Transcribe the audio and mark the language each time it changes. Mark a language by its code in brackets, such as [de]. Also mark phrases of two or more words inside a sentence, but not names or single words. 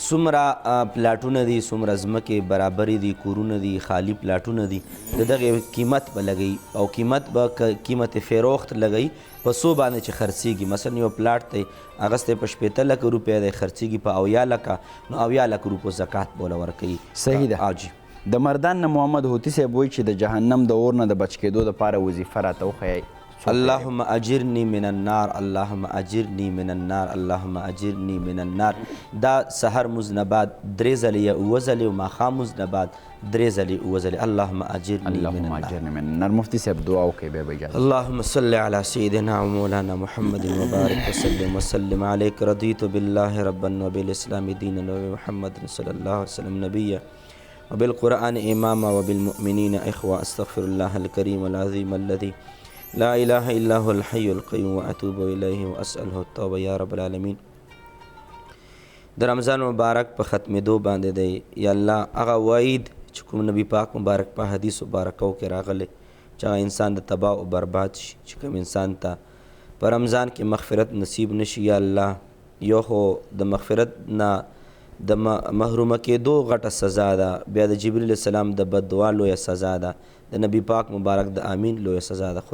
[ps] څومره پلاټونه دي، څومره ځمکې برابرې دي، کورونه دي، خالي پلاټونه دي، د دغې قیمت به لګوي او قیمت به قیمت فروخت لګوي په څو باندې چې خرڅېږي. مثلا یو پلاټ دی اغستی په 15 لکه روپۍ دی، خرڅېږي په 70 لکه، نو 70 لکه روپو زکات به وله ورکوي. صحیح ده. جی. د مردان نه محمد هوتي صاحب وایي چې د جهنم د اور نه د بچ کېدو دپاره وظیفه راته وښیئ. [ar] اللهم اجرنی من النار، اللهم اجرنی من النار، اللهم اجرنی من النار. [ps] دا سحر مونځ نه بعد 3 ځلې یا 7 ځلې او ماښام مونځ نه بعد 3 ځلې 7 ځلې [ar] اللهم اجرنی من النار. [ps] مفتي صاحب دعا وکړئ بیا به اجازه. [ar] اللهم صل على سيدنا ومولانا محمد وبارك وسلم وسلم عليك. رضيت بالله ربا وبالاسلام دينا وبمحمد صلى الله عليه وسلم نبيا وبالقرآن إماما وبالمؤمنين إخوة. أستغفر الله الكريم العظيم الذي لا إله إلا هو الحي القيوم وأتوب إليه وأسأله التوبة يا رب العالمين. [ps] د رمضان مبارک په ختمېدو باندې دی [ar] یا الله [ps] هغه وعید چې کوم نبی پاک مبارک په حدیث مبارکو کې راغلی چې هغه انسان د تباه او برباد شي، چې کوم انسان ته په رمضان کې مغفرت نصیب نشي [ar] یا الله [ps] یو خو د مغفرت نه د محرومه کېدو غټه سزا ده، بیا د جبریل السلام د بددعا لویه سزا ده، د نبی پاک مبارک د امین لویه سزا ده.